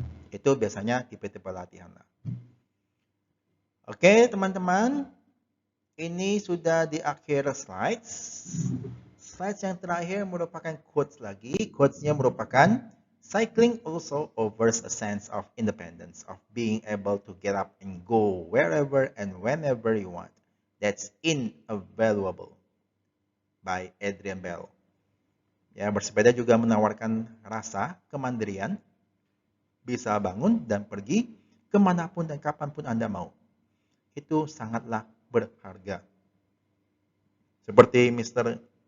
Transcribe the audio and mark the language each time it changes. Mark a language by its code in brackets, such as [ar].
[id] Itu biasanya tipe-tipe latihan. Oke, teman-teman. Ini sudah di akhir slides. Slides yang terakhir merupakan quotes lagi. Quotesnya merupakan [en] cycling also offers a sense of independence, of being able to get up and go wherever and whenever you want. That's invaluable by Adrian Bell. [id] Ya, bersepeda juga menawarkan rasa kemandirian, bisa bangun dan pergi kemanapun dan kapanpun Anda mau. Itu sangatlah berharga. Seperti Mr.